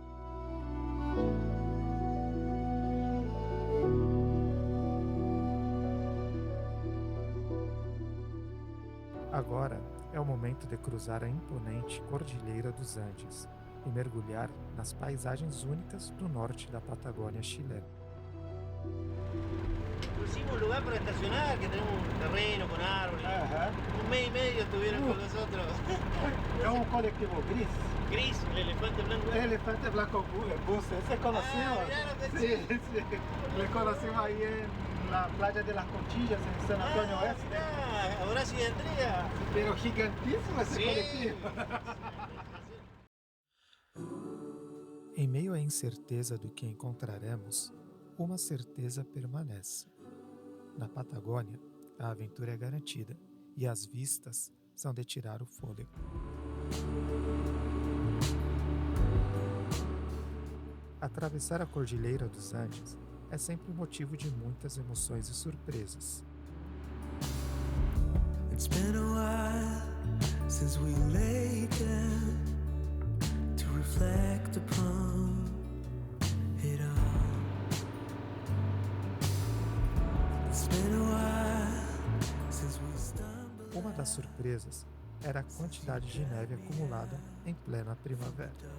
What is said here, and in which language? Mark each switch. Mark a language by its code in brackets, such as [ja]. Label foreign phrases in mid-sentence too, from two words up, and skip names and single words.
[pt] Agora é o momento de cruzar a imponente Cordilheira dos Andes e mergulhar nas paisagens únicas do norte da Patagônia chilena. [es] Pusimos un lugar para estacionar, que tenemos un terreno con árboles. Ajá. Un mes y medio estuvieron con nosotros. [pt] É um coletivo gris. [es] Gris, el elefante blanco. Elefante Blanco Bus. Ese conocido. Ah, mirá, no te Sí, sí. Le conocimos ahí en la playa de las Conchillas, en San Antonio Oeste. Mirá, Horacio y Andrea. Pero gigantísimo esse Sí. [pt] coletivo. Em meio à incerteza do que encontraremos, uma certeza permanece. Na Patagônia, a aventura é garantida e as vistas são de tirar o fôlego. Atravessar a Cordilheira dos Andes é sempre motivo de muitas emoções e surpresas. [en] It's been a while since we lay down to reflect upon it all. It's been a while since we stumbled. [pt] Uma das surpresas era a quantidade de neve acumulada em plena primavera.